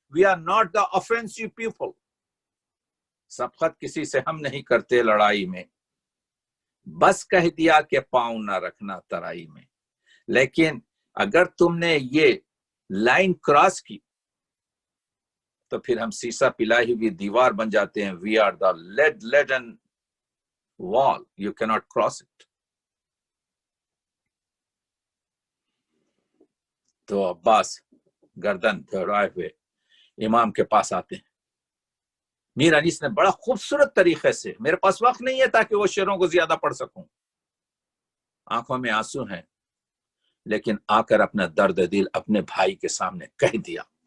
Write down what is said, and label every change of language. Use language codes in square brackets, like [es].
[en] We are not the offensive people. [ur] سبقت کسی سے ہم نہیں کرتے لڑائی میں، بس کہہ دیا کہ پاؤں نہ رکھنا ترائی میں. لیکن اگر تم نے یہ لائن کراس کی تو پھر ہم سیسا پلائی ہوئی دیوار بن جاتے ہیں. [en] We are the leaden wall, you cannot cross it. [ur] تو عباس گردن دھڑائے ہوئے امام کے پاس آتے ہیں. میر انیس نے بڑا خوبصورت طریقے سے، میرے پاس وقت نہیں ہے تاکہ وہ شعروں کو زیادہ پڑھ سکوں، آنکھوں میں آنسو ہیں، لیکن آ کر اپنا درد دل اپنے بھائی کے سامنے کہہ دیا.